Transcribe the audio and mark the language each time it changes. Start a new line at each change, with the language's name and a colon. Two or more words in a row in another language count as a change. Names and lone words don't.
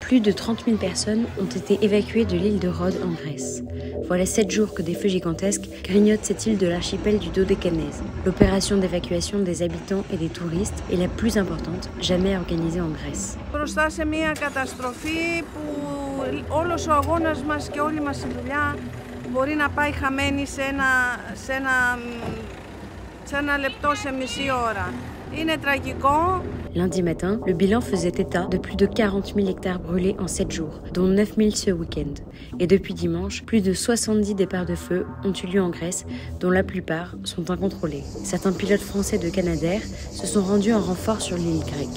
French: Plus de 30 000 personnes ont été évacuées de l'île de Rhodes en Grèce. Voilà 7 jours que des feux gigantesques grignotent cette île de l'archipel du Dodécanèse. L'opération d'évacuation des habitants et des touristes est la plus importante jamais organisée en Grèce.
Greek: Μπροστά σε μια καταστροφή που όλος ο αγώνας μας και όλη μας η δουλειά μπορεί να πάει χαμένη σε ένα λεπτό, σε μισή ώρα. Είναι τραγικό.
French: Lundi matin, le bilan faisait état de plus de 40 000 hectares brûlés en 7 jours, dont 9 000 ce week-end. Et depuis dimanche, plus de 70 départs de feu ont eu lieu en Grèce, dont la plupart sont incontrôlés. Certains pilotes français de Canadair se sont rendus en renfort sur l'île grecque.